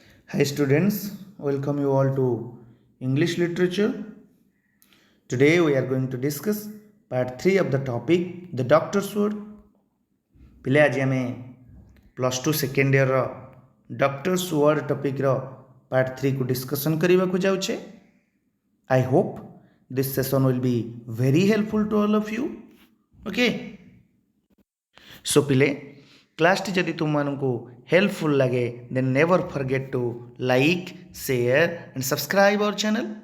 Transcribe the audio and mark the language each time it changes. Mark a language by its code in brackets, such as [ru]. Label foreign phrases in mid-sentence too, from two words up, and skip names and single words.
[en] Hi students, welcome you all to English literature. Today we are going to discuss part 3 of the topic The Doctor's Word. [or] ପିଲେ ଆଜି ଆମେ +2 ସେକେଣ୍ଡ ଇୟରର ଡକ୍ଟର୍ସ ୱାର୍ଡ ଟପିକ୍ର ପାର୍ଟ 3କୁ ଡିସ୍କସନ୍ କରିବାକୁ ଯାଉଛେ। [en] I hope this session will be very helpful to all of you. Okay, so [or] ପିଲେ କ୍ଲାସଟି ଯଦି ତୁମମାନଙ୍କୁ ହେଲ୍ପଫୁଲ୍ ଲାଗେ [en] then never forget to like, share and subscribe our channel.